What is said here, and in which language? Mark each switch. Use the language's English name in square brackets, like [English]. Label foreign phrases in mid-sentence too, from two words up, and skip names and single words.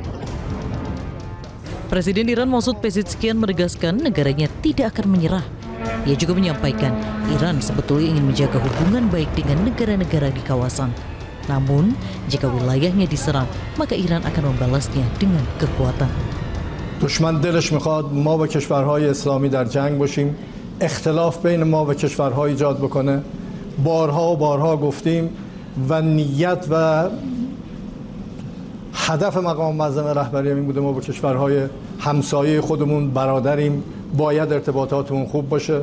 [Indonesian] Presiden Iran Masoud Pezeshkian menegaskan negaranya tidak akan menyerah. Ia juga menyampaikan Iran sebetulnya ingin menjaga hubungan baik dengan negara-negara di kawasan. Namun, jika wilayahnya diserang, maka Iran akan membalasnya dengan kekuatan. [Persian] دشمن دلش میخواد ما با کشورهای اسلامی در جنگ باشیم، اختلاف بین ما و کشورها ایجاد بکنه. بارها و بارها گفتیم و نیت و هدف مقام معظم رهبری این بوده ما با کشورهای همسایه خودمون برادریم، باید ارتباطاتمون خوب باشه.